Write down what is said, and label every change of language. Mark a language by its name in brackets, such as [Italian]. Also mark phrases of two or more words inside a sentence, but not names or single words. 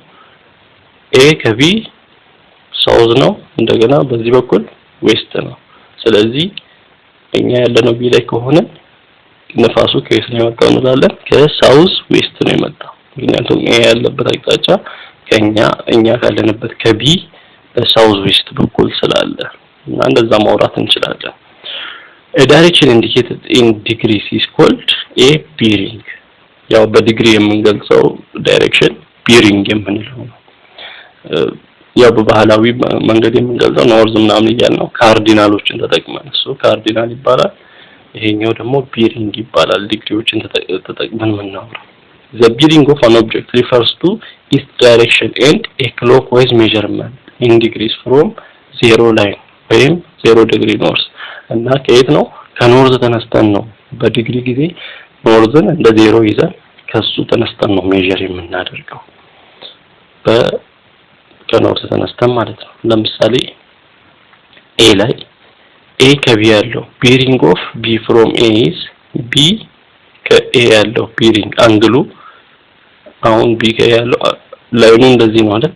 [Amharic] ኤ ከቢ ሳውዝ ነው፣ እንደገና በዚህ በኩል ዌስት ነው። ስለዚህ እኛ ያለነው ቢ ላይ ከሆነ ንፋሱ ከየት ነው የመጣው እንላለን? ከሳውዝ ዌስት ነው የመጣው። ምክንያቱም ኤ ያለበት አቅጣጫ እኛ ካለንበት ከቢ በሳውዝ ዌስት በኩል ስላለ እና እንደዛ ማውራት እንችላለን። a [English] direction indicated in degrees is called a bearing። [Amharic] ያው በዲግሪ የምንገልጸው ዳይሬክሽን ቢሪንግ የምንለው ነው። ያው በባህላዊ መንገድ የምንገልጸው ኖርዝ ምናምን እያልን ነው ካርዲናሎችን ተጠቅመን እሱ ካርዲናል ይባላል። ይሄኛው ደግሞ ቢሪንግ ይባላል። ዲግሪዎችን ተጠቅመን የምናወራው [English] the bearing of an object refers to its direction and a clockwise measurement in degrees from zero line [Amharic] ወይም 0 ዲግሪ ኖርዝ እና ከየት ነው? ከኖርዝ ተነስተን ነው በዲግሪ ጊዜ ኖርዝን እንደ 0 ይዘን ከሱ ተነስተን ነው ሜዠር የምናደርገው። ከኖርዝ ተነስተን ማለት ነው። ለምሳሌ ኤ ላይ ኤ ከቢ ያለው [English] bearing of B from A is [Amharic] ቢ ከኤ ያለው ቢሪንግ አንግሉ አሁን ቢ ከኤ ያለው ላይኑ እንደዚህ ነው አይደል?